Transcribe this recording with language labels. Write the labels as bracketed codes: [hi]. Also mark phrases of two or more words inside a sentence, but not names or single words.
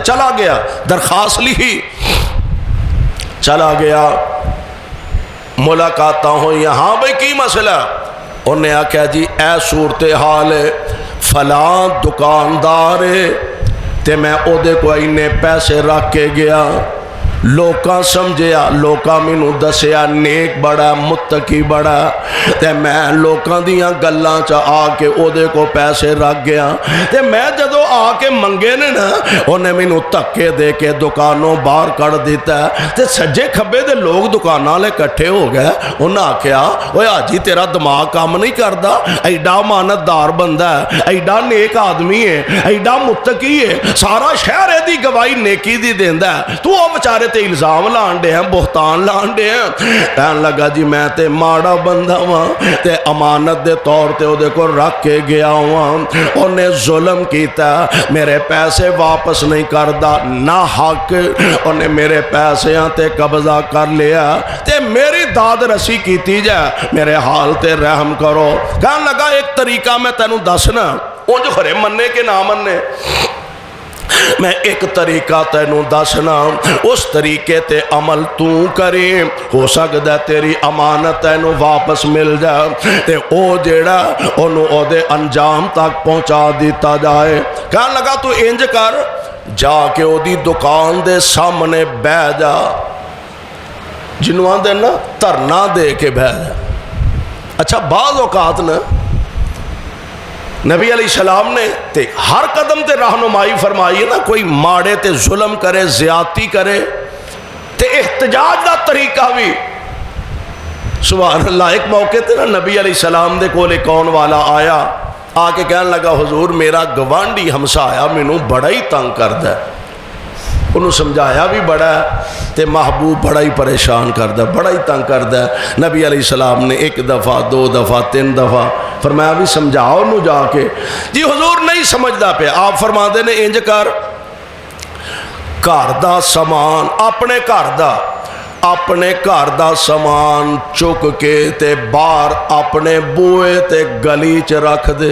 [pa] چلا گیا, درخواست لکھی, چلا گیا, ملاقاتاں ہوئی. ہاں بھئی کی مسئلہ؟ انہیں آکھا جی اے صورتحال ہے, فلاں دکاندار ہے تے میں او دے کو اینے پیسے رکھ کے گیا, لوکاں سمجھیا, لوکاں مینوں دسیا نیک بڑا متقی بڑا, تے میں لوکاں دیاں گلاں چا آ کے او دے کو پیسے رکھ گیا, تے میں جدو آ کے منگے نے نا انہیں مینوں تکے دے کے دکانوں باہر کر دیتا ہے. تے سجے کھبے دے لوگ دکاناں لے کٹھے ہو گئے. انہاں آکھیا اوے حاجی تیرا دماغ کام نہیں کردا, ایڈا مانتدار بندہ ہے, ایڈا نیک آدمی ہے, ایڈا متقی ہے, سارا شہر دی گواہی نیکی دی دیندا ہے, تو او بیچارے تے الزام لان دے ہیں, بہتان لان دے ہیں. کہن لگا جی میں تے ماڑا بندہ ہاں, تے امانت دے طور تے او دے کو رکھ کے گیا ہوں, انہیں ظلم کیتا, میرے پیسے واپس نہیں کردا, نہ حق انہیں میرے پیسے تے قبضہ کر لیا, تے میری داد رسی کیتی جائے, میرے حال تے رحم کرو. کہن لگا ایک طریقہ میں تینوں دسنا, اونج خرے مننے کے نہ مننے, میں ایک طریقہ تینوں دسنا, اس طریقے تے عمل تو کریں, ہو سکتا ہے تیری امانت تینوں واپس مل جائے, تے او جیڑا انہوں او دے انجام تک پہنچا دیتا جائے. کہنے لگا تو انج کر, جا کے او دی دکان دے سامنے بہ جا, جنوان دے نا ترنا دے کے بہ جا. اچھا بعض اوقات نا نبی [ar] علیہ السلام [pa] نے تے ہر قدم تے رہنمائی فرمائی ہے نا, کوئی ماڑے تے ظلم کرے, زیادتی کرے, تے احتجاج دا طریقہ بھی [ar] سبحان اللہ. [pa] ایک موقع تے نا نبی [ar] علیہ السلام [pa] دے کولے کون والا آیا, آ کے کہنے لگا حضور میرا گوانڈی ہمسایا مینوں بڑا ہی تنگ کردا ہے, انہوں سمجھایا بھی بڑا ہے, تے محبوب بڑا ہی پریشان کردا ہے, بڑا ہی تنگ کردا ہے. نبی [ar] علیہ السلام [pa] نے ایک دفعہ, دو دفعہ, تین دفعہ فرمایا بھی سمجھاؤ انہوں جا کے. جی حضور نہیں سمجھدا پہ. آپ فرما دے نے انج کر, گھر دا سامان اپنے گھر دا سامان چک کے تے باہر اپنے بوئے تے گلی چ رکھ دے.